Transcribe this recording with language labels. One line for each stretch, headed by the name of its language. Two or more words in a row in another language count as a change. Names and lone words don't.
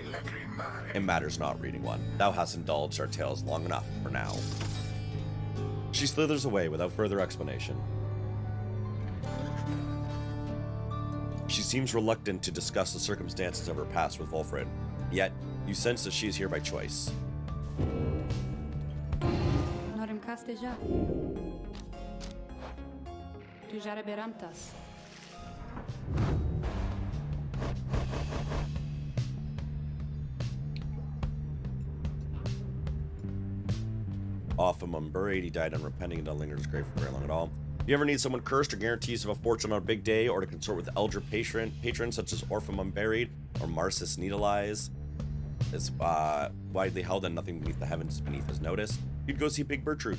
English: It matters not, reading one. Thou hast indulged our tales long enough for now. She slithers away without further explanation. She seems reluctant to discuss the circumstances of her past with Wolfred, yet you sense that she is here by choice. Norem casteja. Tu jare beramtas. Off him unburied, he died unrepenting and don't linger in his grave for very long at all. If you ever need someone cursed or guarantees of a fortune on a big day, or to consort with elder patrons such as Orpheum Unburied or Marsus Needle Eyes, is widely held and nothing beneath the heavens is beneath his notice, you'd go see Big Bertrude.